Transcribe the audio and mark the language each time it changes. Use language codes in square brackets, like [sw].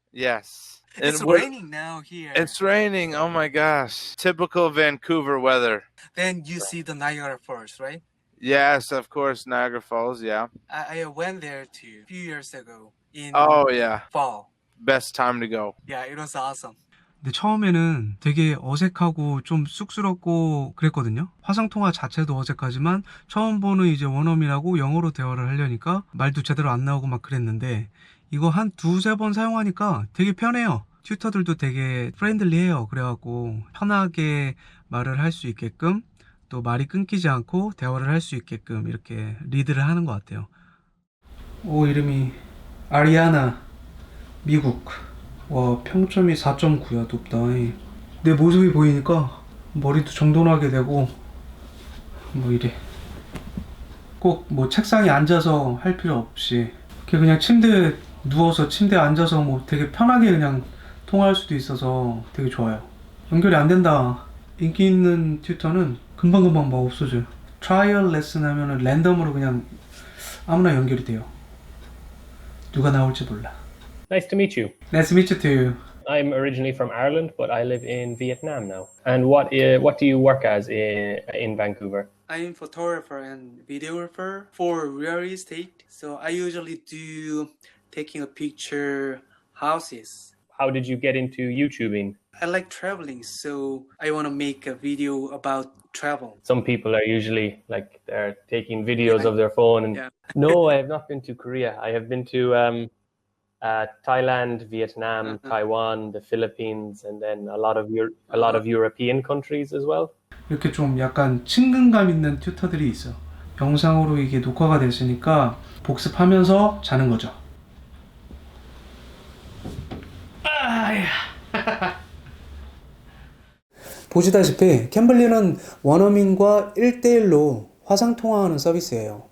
[en] Yes. It's And we're- raining now here. It's raining. Oh my gosh. Typical Vancouver weather. Then you see the Niagara Falls, right? Yes, of course, Niagara Falls, yeah. I went there too a few years ago in Oh, yeah. fall. Best time to go. Yeah, it was awesome. [ko] 근데 처음에는 되게 어색하고 좀 쑥스럽고 그랬거든요. 화상통화 자체도 어색하지만 처음 보는 이제 원어민하고 영어로 대화를 하려니까 말도 제대로 안 나오고 막 그랬는데 이거 한 두세 번 사용하니까 되게 편해요. 튜터들도 되게 프렌들리해요. 그래갖고 편하게 말을 할 수 있게끔 또 말이 끊기지 않고 대화를 할 수 있게끔 이렇게 리드를 하는 것 같아요. 오, 이름이 아리아나, 미국. 와, 평점이 4.9야. 높다. 내 모습이 보이니까 머리도 정돈하게 되고 뭐 이래. 꼭 뭐 책상에 앉아서 할 필요 없이 그냥 침대에 누워서 침대에 앉아서 뭐 되게 편하게 그냥 통화할 수도 있어서 되게 좋아요. 연결이 안 된다. 인기 있는 튜터는 금방금방 막 없어져요. 트라이얼 레슨 하면은 랜덤으로 그냥 아무나 연결이 돼요. 누가 나올지 몰라. [en] Nice to meet you. Nice to meet you too. I'm originally from Ireland, but I live in Vietnam now. And what do you work as in Vancouver? I'm photographer and videographer for real estate. So I usually do taking a picture houses. How did you get into YouTubing? I like traveling, so I want to make a video about travel. Some people are usually like they're taking videos Yeah. of their phone. And Yeah. no, I have not been to Korea. I have been to Thailand, Vietnam, Taiwan, the Philippines, and then a lot of European countries as well. [ko] 이렇게 좀 약간 친근감 있는 튜터들이 있어. 영상으로 이게 녹화가 됐으니까 복습하면서 자는 거죠. 보시다시피 캠블리는 원어민과 1대1로 화상통화하는 서비스예요.